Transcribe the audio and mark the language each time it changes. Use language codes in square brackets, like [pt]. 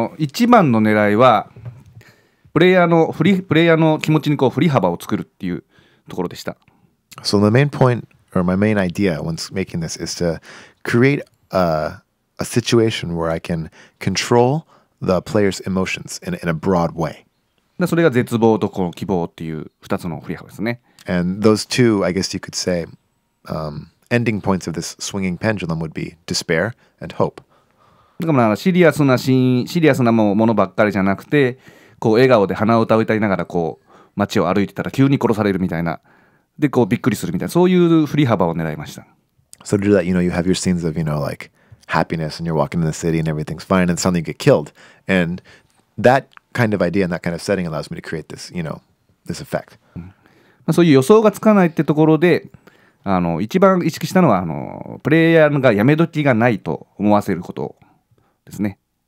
[ja] 一番の狙いはプレイヤーの気持ちにこう振り幅を作るっていうところでした。 [en] So the main point, or my main idea when making this, is to create a situation where I can control the player's emotions in a broad way. [ja] それが絶望とこの希望っていう2つの振り幅ですね。 [en] And those two, I guess you could say, ending points of this swinging pendulum would be despair and hope. [ja] だからシリアスなものばっかりじゃなくて、こう笑顔で鼻歌を歌いながらこう街を歩いてたら急に殺されるみたいな、でこうびっくりするみたいな、そういう振り幅を狙いました。 [en] So to do that, you have your scenes of, like happiness and you're walking in the city and everything's fine and suddenly you get killed. And that kind of idea and that kind of setting allows me to create this, this effect. [ja] そういう予想がつかないってところで、一番意識したのはプレイヤーがやめ時がないと思わせることですね。